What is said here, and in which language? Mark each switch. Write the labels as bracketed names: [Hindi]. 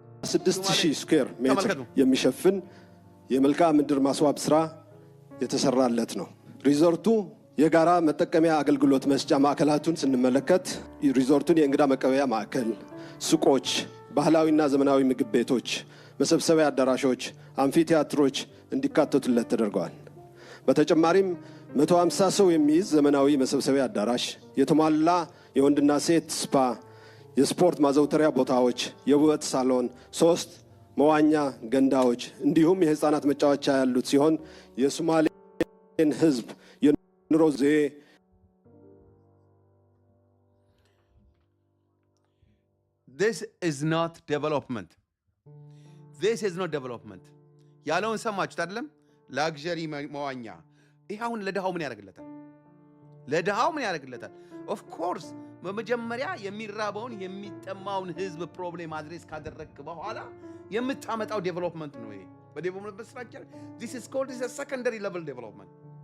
[Amharic] 6000 ስኩዌር ሜትር የሚሸፍን የመልክዓ ምድር ማስዋብ ስራ የተሰራለት ነው። ሪዞርቱ የጋራ መጠቀሚያ አገልግሎት መስጫ ማዕከላቱን ስንመለከት ሪዞርቱን የእንግዳ መቀበያ ማዕከል፣ ሱቆች፣ ባህላዊና ዘመናዊ ምግብ ቤቶች፣ መሰብሰቢያ አዳራሾች፣ አምፊቲያትሮች እንዲካተቱለት ተደርገዋል። በተጨማሪም 150 ሰው የሚይዝ ዘመናዊ መሰብሰቢያ አዳራሽ፣ የተሟላ የወንድና ሴት ስፓ፣ የስፖርት ማዘውተሪያ ቦታዎች፣ የውበት ሳሎን፣ 3 መዋኛ ገንዳዎች እንዲሁም የህፃናት መጫወቻ ያሉት ሲሆን የሶማሌን ህዝብ የኑሮ ዘዬ [English] This is not development. This is not development. [Amharic] ያለውን ሰማችሁት አይደለም? ላግዠሪ መዋኛ። ይሄ አሁን ለድሃው ምን ያደርግለታል? ለድሃው ምን ያደርግለታል? ኦፍ ኮርስ በመጀመሪያ የሚራበውን የሚጠማውን ህዝብ ፕሮብሌም አድሬስ ካደረግክ በኋላ የምታመጣው ዴቨሎፕመንት ነው። ይሄ በዴቨሎፕመንት ስትራክቸር [English] this is called a secondary level development።